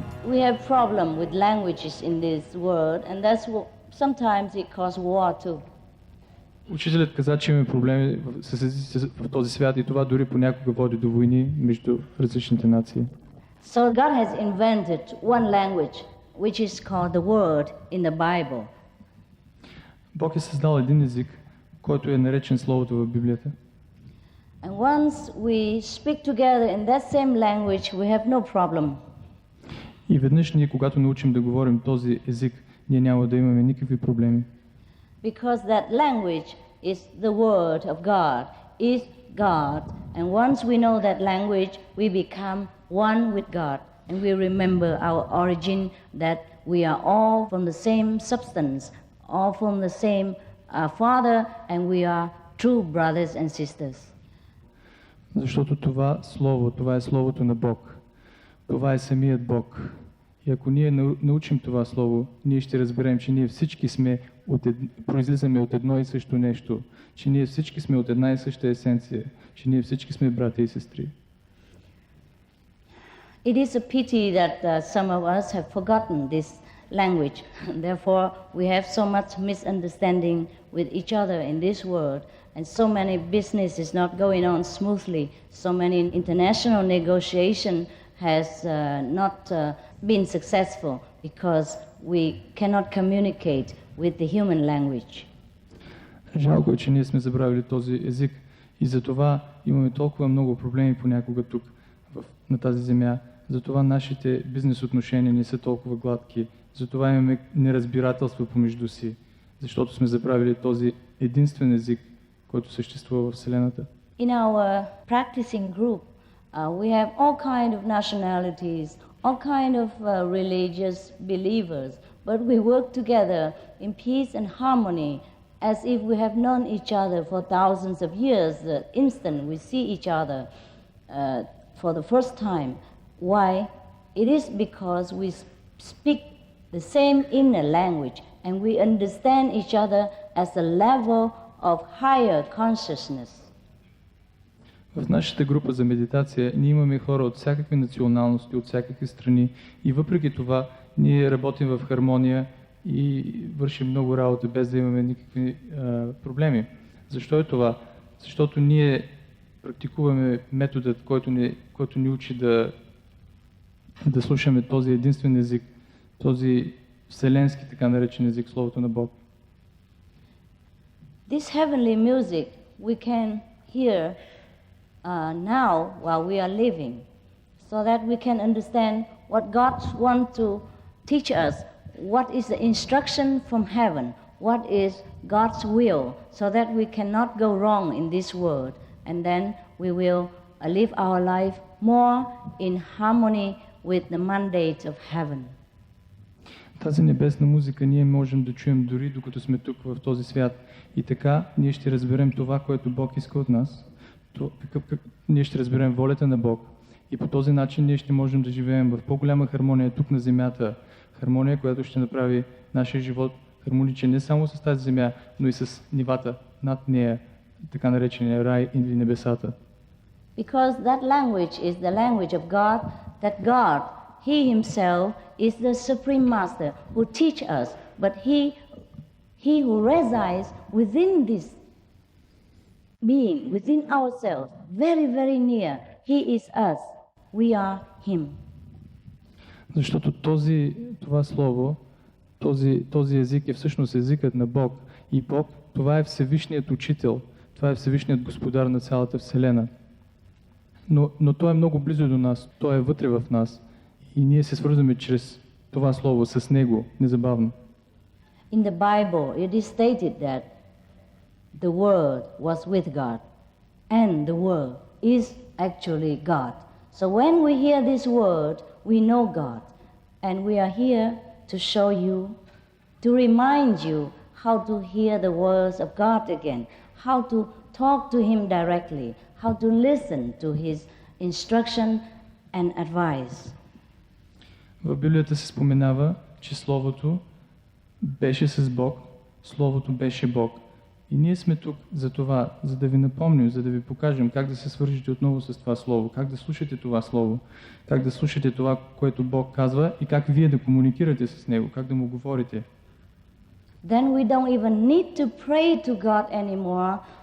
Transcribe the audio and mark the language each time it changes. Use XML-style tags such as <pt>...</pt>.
<en>We have problem with languages in this world, and that's what sometimes it causes war too.</en> <bg>Учителят каза, че имаме проблеми с езиците в този свят и това дори понякога води до войни между различните нации.</bg> <en>So God has invented one language, which is called the word in the Bible.</en> <bg>Бог е създал един език, който е наречен Словото в Библията.</bg> <en>And once we speak together in that same language, we have no problem.</en> <bg>И веднъж ние, когато научим да говорим този език, ние няма да имаме никакви проблеми.</bg> <en>Because that language is the word of God, is God. And once we know that language, we become one with God. And we remember our origin, that we are all from the same substance, all from the same Father, and we are true brothers and sisters.</en> <bg>Защото това Слово, това е Словото на Бог. Това е самият Бог. И ако ние научим това Слово, ние ще разберем, че ние всички сме произлизаме от едно и също нещо, че ние всички сме от една и съща есенция, че ние всички сме братя и сестри.</bg> <en>It is a pity that some of us have forgotten language. Therefore, we have so much misunderstanding with each other in this world, and so many business is not going on smoothly. So many international negotiation has not been successful because we cannot communicate with the human language.</en> <bg>Жалко е, че ние сме забравили този език и затова имаме толкова много проблеми понякога тук на тази земя. Затова нашите бизнес отношения не са толкова гладки. Затова имаме неразбирателство помежду си, защото сме забравили този единствен език, който съществува в Вселената.</bg> <en>In our practicing group, we have all kind of nationalities, all kind of religious believers, but we work together in peace and harmony as if we have known each other for thousands of years. The instant we see each other for the first time. Why? It is because we speak the same inner language and we understand each other as a level of higher consciousness.</en> <bg>В нашата група за медитация ние имаме хора от всякакви националности, от всякакви страни и въпреки това ние работим в хармония и вършим много работа без да имаме никакви проблеми. Защо е това? Защото ние практикуваме методът, който ни учи да слушаме този единствен език, този вселенски така наречен език, Словото на Бог.</bg> <en>This heavenly music we can hear now while we are living, so that we can understand what God wants to teach us, what is the instruction from heaven, what is God's will, so that we cannot go wrong in this world, and then we will live our life more in harmony with the mandate of heaven.</en> <bg>Тази небесна музика ние можем да чуем дори докато сме тук в този свят. И така ние ще разберем това, което Бог иска от нас. Ние ще разберем волята на Бог. И по този начин ние ще можем да живеем в по-голяма хармония тук на земята. Хармония, която ще направи нашия живот хармоничен не само с тази земя, но и с нивата над нея, така наречения рай или небесата.</bg> <en>Because that language is the language of God, that God, He Himself is the Supreme Master who teach us, but He who resides within this being, within ourselves, very, very near, He is us, we are Him.</en> <bg>Защото това слово, този език е всъщност езикът на Бог. И Бог, това е Всевишният Учител, това е Всевишният Господар на цялата Вселена. Но Той е много близо до нас, Той е вътре в нас. И ние се свързваме чрез това слово с Него, незабавно.</bg> <en>In the Bible, it is stated that the Word was with God, and the Word is actually God. So when we hear this word, we know God, and we are here to show you, to remind you how to hear the words of God again, how to talk to Him directly, how to listen to His instruction and advice.</en> <bg>В Библията се споменава, че Словото беше с Бог, Словото беше Бог. И ние сме тук за това, за да ви напомним, за да ви покажем как да се свържете отново с това Слово, как да слушате това Слово, как да слушате това, което Бог казва и как вие да комуникирате с Него, как да Му говорите.</bg> <en>Then we don't even need to pray to God anymore.</en>